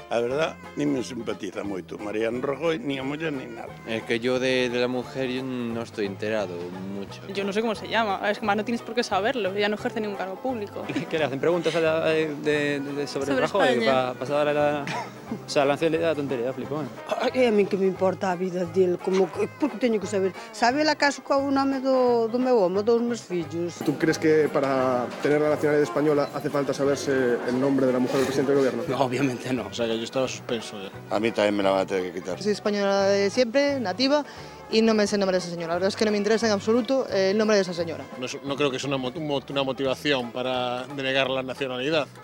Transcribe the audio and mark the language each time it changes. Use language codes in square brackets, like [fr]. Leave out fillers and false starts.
[gl] A verdad, ni me simpatiza moito Mariano Rajoy, ni a muller, ni nada. [es] Es que yo de la mujer yo no estoy enterado mucho. Yo no sé cómo se llama. Es que más no tienes por qué saberlo. Ella no ejerce ningún cargo público. ¿Qué le hacen? ¿Preguntas sobre Rajoy? España. Para pasar a la... O sea, la nacionalidad da tontería, flipo. [gl] A mí que me importa a vida dele, porque teño que saber. Sabe el acaso qual o nome do meu home, dos meus fillos? [es] ¿Tú crees que para tener la nacionalidad española hace falta saberse el nombre de la mujer del presidente del gobierno? No, obviamente no. O sea, que yo estaba suspenso. A mí también me la van a tener que quitar. Soy española de siempre, nativa, y no me sé el nombre de esa señora. La verdad es que no me interesa en absoluto el nombre de esa señora. No creo que sea una motivación para denegar la nacionalidad.